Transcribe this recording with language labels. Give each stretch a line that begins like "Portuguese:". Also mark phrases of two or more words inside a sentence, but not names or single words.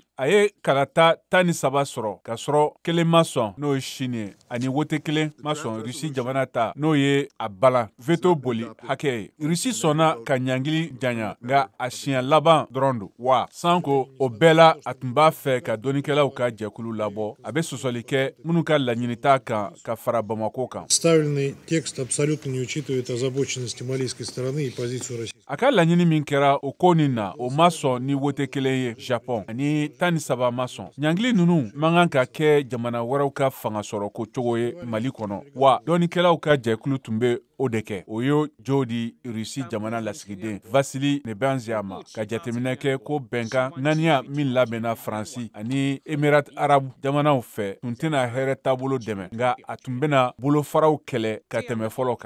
Bambara: A ye kalata 13 sɔrɔ ka sɔrɔ kelen ma sɔn n'o ye Chine ye ani wote kelen ma sɔn Rusi jamana ta n'o ye a balan veto boli hakɛ ye. Rusi sɔnna ka ɲangili janya nka a siɲɛ laban dɔrɔn don wa sanko o bɛɛ la a tun b'a fɛ ka dɔnikɛlaw ka jɛkulu labɔ. A bɛ sɔsɔli kɛ minnu ka laɲinita kan ka fara Bamako kan.
Russian: Представленный текст абсолютно не учитывает озабоченности малийской стороны и позицию России.
Bambara: A ka laɲini min kɛra o ko nin na o ma sɔn ni wote kelen ye Japon ani 13 ma sɔn. Ɲangili ninnu man kan ka kɛ jamana wɛrɛw ka fanga sɔrɔ ko cogo ye Mali kɔnɔ wa dɔnikɛlaw ka jɛkulu tun bɛ o de kɛ. O ye jo di Rusi jamana lasigiden Vasili Nebenzia ma ka jateminɛ kɛ ko bɛnkan ŋaniya min labɛnna Faransi ani Emirat Arabu jamanaw fɛ tun tɛna hɛrɛ taabolo dɛmɛ nka a tun bɛna bolofaraw kɛlɛ ka tɛmɛ fɔlɔ kan.